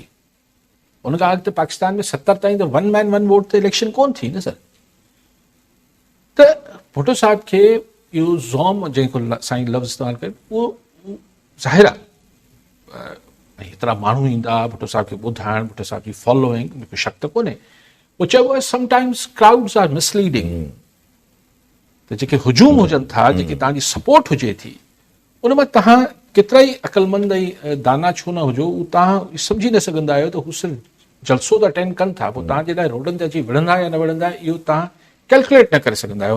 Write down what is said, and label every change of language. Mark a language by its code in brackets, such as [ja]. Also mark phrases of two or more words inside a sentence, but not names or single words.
[sd] उन खां अॻु पाकिस्तान में 70 ताईं त [en] one man one vote [sd] ते इलेक्शन कोन थी न सर। त भुट्टो साहिब खे इहो ज़ौम जेको साईं लफ़्ज़ इस्तेमालु कयो उहो ज़ाहिर आहे, एतिरा माण्हू ईंदा भुट्टो साहिब खे ॿुधाइण, भुट्टो साहिब जी फॉलोइंग, मूंखे शक त कोन्हे। اهو چئبو آهي [en] sometimes crowds are misleading, [sd] त जेके हुजूम हुजनि था, जेके तव्हांजी सपोर्ट हुजे थी, उन में तव्हां केतिरा ई अक़लमंद ऐं दाना छो न हुजो, उहो तव्हां सम्झी न सघंदा आहियो त हू सिर्फ़ु जलसो त अटेंड कनि था, पोइ तव्हांजे लाइ रोडनि ते अची विढ़ंदा या न विढ़ंदा इहो तव्हां कैलकुलेट न करे सघंदा आहियो।